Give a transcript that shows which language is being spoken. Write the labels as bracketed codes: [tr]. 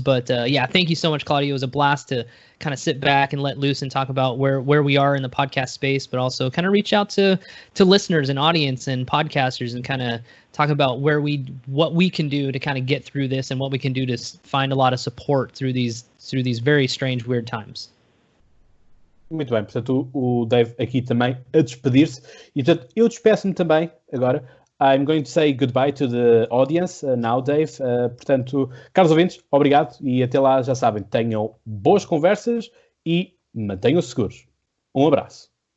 [en] But yeah, thank you so much, Claudio. It was a blast to kind of sit back and let loose and talk about where we are in the podcast space, but also kind of reach out to listeners and audience and podcasters and kind of talk about what we can do to kind of get through this and what we can do to find a lot of support through these very strange, weird times. [pt] Muito bem, portanto o Dave aqui também a despedir-se e portanto eu despeço-me também agora. [en] I'm going to say goodbye to the audience now, Dave. [pt] Portanto, caros ouvintes, obrigado e até lá, já sabem, tenham boas conversas e mantenham-se seguros. Um abraço.